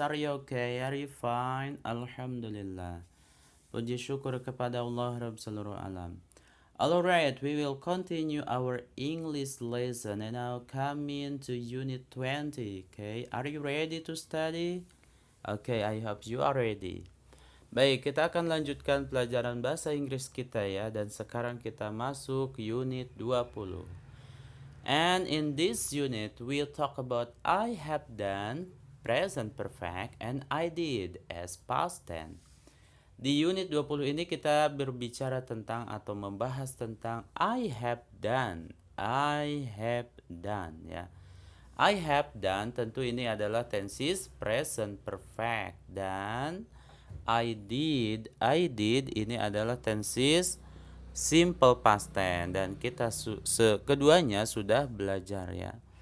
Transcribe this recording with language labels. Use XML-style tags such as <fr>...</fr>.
<en>Are you okay? Are you fine? Alhamdulillah.</en> <id>Puji syukur kepada Allah Rabb seluruh alam.</id> <en>Alright, we will continue our English lesson and now coming to Unit 20. Okay, are you ready to study? Okay, I hope you are ready.</en> <id>Baik, kita akan lanjutkan pelajaran bahasa Inggris kita ya, dan sekarang kita masuk unit 20.</id> <en>And in this unit, we'll talk about I have done, present perfect, and I did as past tense.</en> <id>Di unit 20 ini kita berbicara tentang atau membahas tentang</id> <en>I have done. I have done</en> <id>ya. I have done tentu ini adalah tenses present perfect, dan I did ini adalah tenses simple past tense, dan kita keduanya sudah belajar ya.</id>